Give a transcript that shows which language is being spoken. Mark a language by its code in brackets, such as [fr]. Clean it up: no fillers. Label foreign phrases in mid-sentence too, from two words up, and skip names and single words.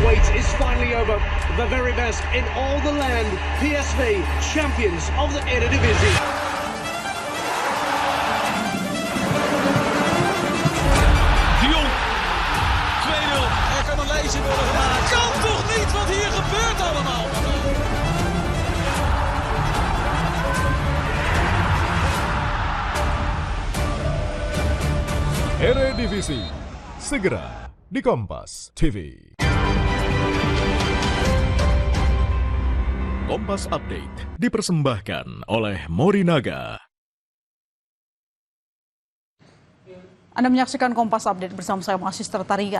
[en] is finally over. The very best in all the land. PSV, champions of the Eredivisie. De Jong, 2-0. [nl] Er kan een lezing worden gemaakt. Kan toch niet wat hier gebeurt allemaal? [id] Eredivisie, segera di Kompas TV. Kompas Update dipersembahkan oleh Morinaga. Anda menyaksikan Kompas Update bersama saya Mahasiswa Tarigan.